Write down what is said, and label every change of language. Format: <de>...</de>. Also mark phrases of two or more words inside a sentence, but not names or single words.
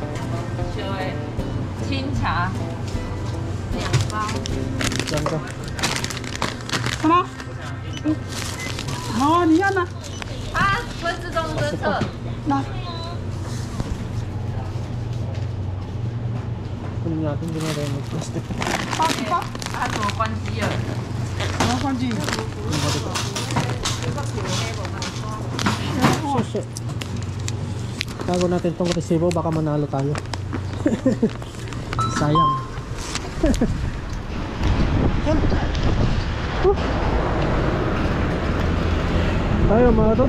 <zh>清茶2包。</zh> <tl>Yan ka.</tl> <zh>什么？好，你要吗？它会自动侦测。那</zh> <tl>kunin natin, hindi na tayo mag-plastic. 他怎么关机了？怎么放进？</tl> <en>Shit.</en> <tl>Tago natin tong resibo, baka manalo tayo. Sayang. Yan. Tayo mga toro.</tl>